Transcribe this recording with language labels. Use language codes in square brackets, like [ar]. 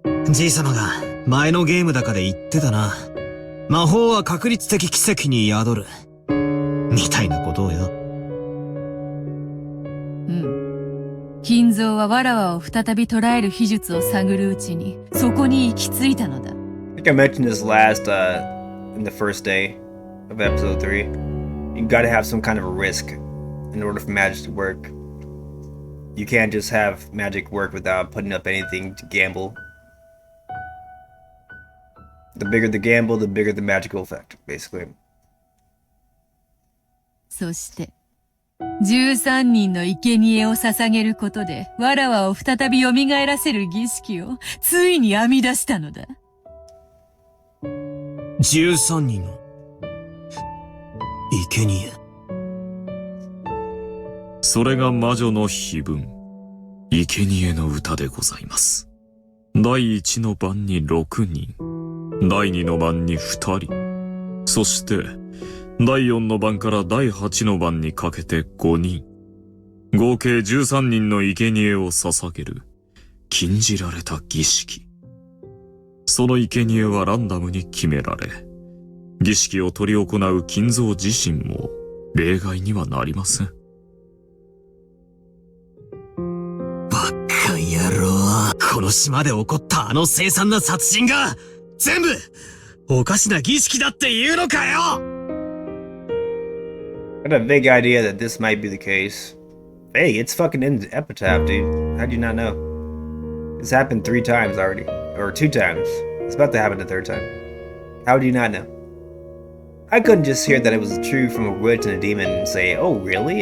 [ja] じいさまが前のゲームだかで言ってたな。魔法は確率的奇跡に宿る。みたいなことをよ。うん。金蔵はわらわを再び捉える秘術を探るうちに、そこに行き着いたのだ。 [en] I think I mentioned this last, in the first day of episode 3. You gotta have some kind of a risk in order for magic to work. You can't just have magic work without putting up anything to gamble. The bigger the gamble, the bigger the magical effect, basically. [ja] そして、13人の生贄を捧げることで、わらわを再び蘇らせる儀式を、ついに編み出したのだ。 13人の生贄。それが魔女の碑文、生贄の歌でございます。第1の番に6人、第2の番に2人、そして第4の番から第8の番にかけて5人、合計13人の生贄を捧げる禁じられた儀式。その生贄はランダムに決められ、儀式を執り行う金蔵自身も例外にはなりません。バカ野郎。この島で起こったあの凄惨な殺人が、全部、おかしな儀式だって言うのかよ。 [en] I had a vague idea that this might be the case. Hey, it's fucking in the epitaph, dude. How do you not know? This happened 3 times already. Or 2 times. It's about to happen the 3rd time. How do you not know? I couldn't just hear that it was true from a witch and a demon and say, oh really?